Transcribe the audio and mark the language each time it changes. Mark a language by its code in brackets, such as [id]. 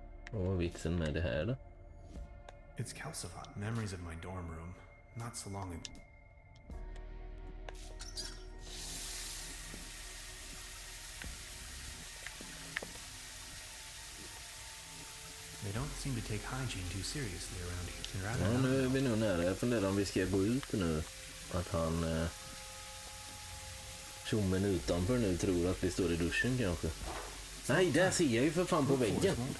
[sv] Vad var vitsen med det här då? [en] It's calcified. Memories of my dorm room. Not so long ago. They don't seem to take hygiene too seriously around here. [sv] Ja, nu är vi nog nära. Jag funderar om vi ska gå ut nu. Att han... tjommen utanför nu tror att vi står i duschen kanske. Nej, där ser jag ju för fan på väggen.